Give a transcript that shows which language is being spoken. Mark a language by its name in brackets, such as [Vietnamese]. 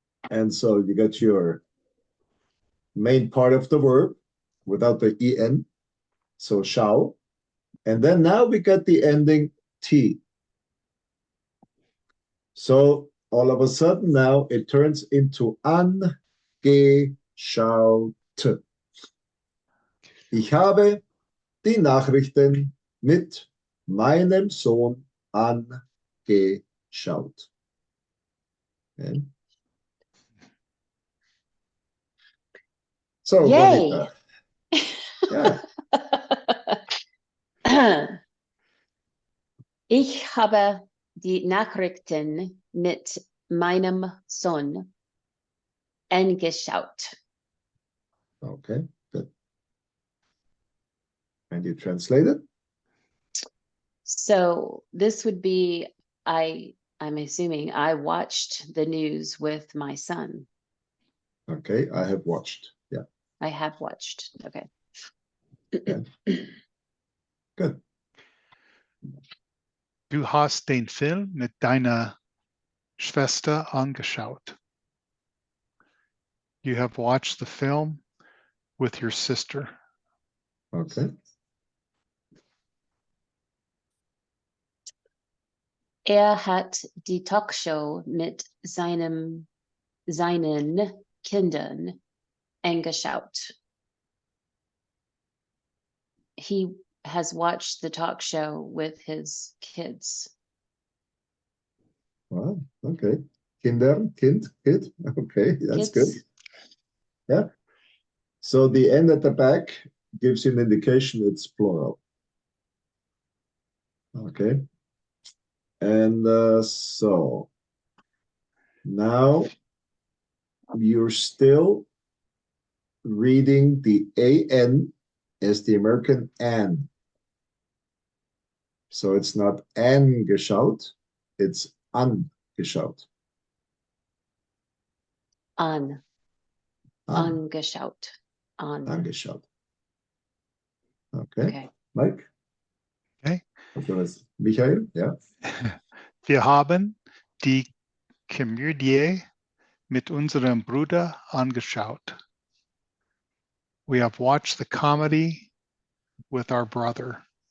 [English] And so you get your main part of the verb without the en. So schau. And then now we got the ending T. So all of a sudden now it turns into angeschaut. [German] Ich habe die Nachrichten mit meinem Sohn angeschaut. [English] Okay. So, Yay. Juanita. Yeah. [German] Ich habe die Nachrichten mit meinem Sohn angeschaut. [English] Okay, good. And you translate it? So this would be, I'm assuming I watched the news with my son. Okay, I have watched. Yeah. I have watched. Okay. Yeah. Good. [German] Du hast den Film mit deiner Schwester angeschaut. [English] You have watched the film with your sister. Okay. [German] Hat die Talkshow mit seinen Kindern angeschaut. [English] He has watched the talk show with his kids. Wow. Okay. Kinder, kid. Okay, that's good. Yeah. So the end at the back gives you an indication it's plural. Okay. And so Now you're still reading the AN as the American an. So it's not angeschaut, it's angeschaut. [German] An. An. Angeschaut. An. Angeschaut. Okay. [English] Okay. Mike? Okay. Michael? Yeah. [German] Wir haben die Komödie mit unserem Bruder angeschaut. [English] We have watched the comedy with our brother.